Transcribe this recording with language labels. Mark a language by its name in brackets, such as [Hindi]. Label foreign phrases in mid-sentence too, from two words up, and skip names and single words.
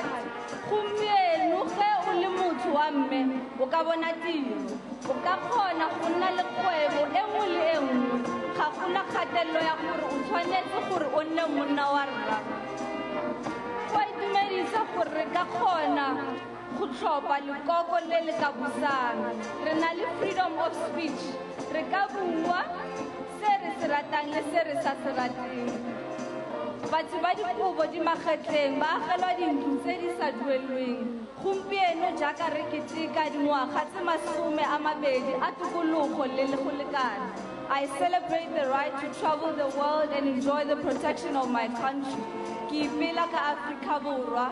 [Tswana] Gompieno ge o le motho wa mme o ka bona tiro, o ka kgona go nna le kgwebo e nngwe le e nngwe. Ga gona kgatelelo ya gore o tshwanetse gore o nne monna wa rra. Go a itumedisa gore re ka kgona go tlhopha lekoko le le ka busang. Re na le [English] freedom of speech, [Tswana] re ka bua se re se ratang le se re sa se rateng. batho ba dikobo di magetleng ba agelwa dintlo tse di sa duelweng gompieno jaaka re keteka dingwaga tse 20 a tokologo le go lekana. [English] I celebrate the right to travel the world and enjoy the protection of my country. [Tswana] Ke ipela ka Afrika Borwa.